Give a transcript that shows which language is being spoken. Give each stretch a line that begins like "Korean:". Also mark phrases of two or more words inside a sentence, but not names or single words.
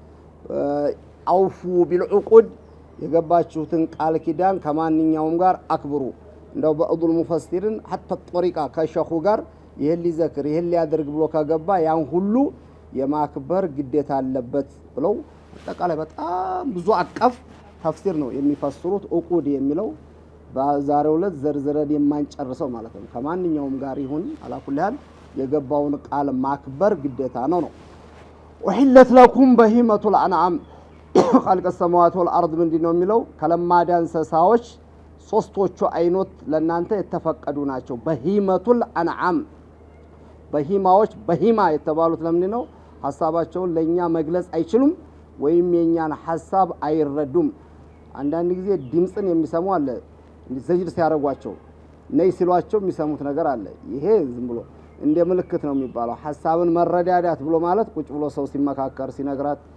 Arabic: أوفوا بالعقود
Amharic: የገባችሁትን ቃል ኪዳን ከማንኛውም ጋር አክብሩ እንደው
Arabic: بعض المفسرين حتى الطريقه
Amharic: ከሸኹ ጋር ይሄን ሊዘክር ይሄን ሊያደርግ ብሎ ከገባ ያን ሁሉ የማክበር ግዴታ አለበት ብለው አጠቃላይ በጣም ብዙ አቀፍ ተፍሲር ነው የሚፈስሩት ዑቁድ የሚለው በዛሬው ዕለት ዘርዝረን የማንጨርሰው ማለት ነው ከማንኛውም ጋር ይሁን አላኩልሃል የገባውን ቃል ማክበር ግዴታ ነው
Arabic: وأحلت لكم بهيمة الأنعام خلق السماوات والارض
Amharic: ምንድነው የሚለው ከለማዳ እንስሳዎች ሶስቶቹ አይኖት ለናንተ የተፈቀዱ ናቸው
Arabic: بهيمة الأنعام
Amharic: በሂማዎች በሂማ የተባሉት ለምን ነው ሐሳባቸውን ለኛ መግለጽ አይችሉም ወይም የኛን ሐሳብ አይረዱም አንዳንድ ጊዜ ድምጽን የሚሰሙ አለ እንዲዘጅር ሲያረጓቸው ነይ ሲሏቸው የሚሰሙት ነገር አለ ይሄ ዝም ብሎ እንደ ምልክት ነው የሚባለው ሐሳብን መረዳዳት ብሎ ማለት ቁጭ ብሎ ሰው ሲመካከር ሲነግራት